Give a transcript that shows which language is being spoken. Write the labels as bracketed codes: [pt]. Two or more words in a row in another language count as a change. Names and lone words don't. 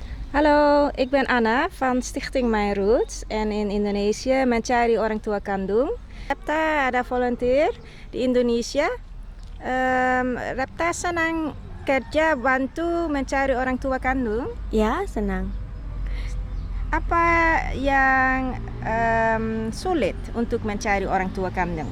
[nl] Hallo, ik ben Anna van Stichting My Roots en in Indonesië [id] mencari orang tua kandung. Repta ada volunteer di Indonesia. Repta senang kerja bantu mencari orang tua kandung. Ya, senang. Apa yang sulit untuk mencari orang tua kandung?